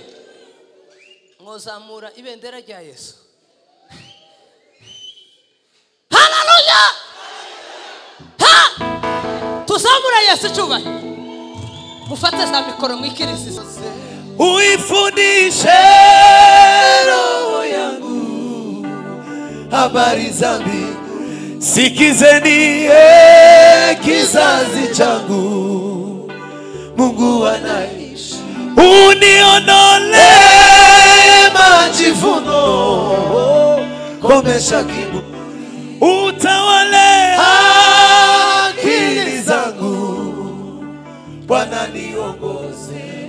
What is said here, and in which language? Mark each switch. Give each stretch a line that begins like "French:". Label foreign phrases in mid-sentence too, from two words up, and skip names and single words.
Kinyarwanda: Ngozamura ibendera rya Yesu. Hallelujah. Ha! Tuzamura Yesu cyubahiro. Mufate za mikoro mwikirisi.
Swahili: Uifundishe roho yangu habari za mbingu. Sikizeni kizazi changu, Mungu anaishi. Uniondole majivuno, komesha kiburi, utawale akili zangu, Bwana niongoze.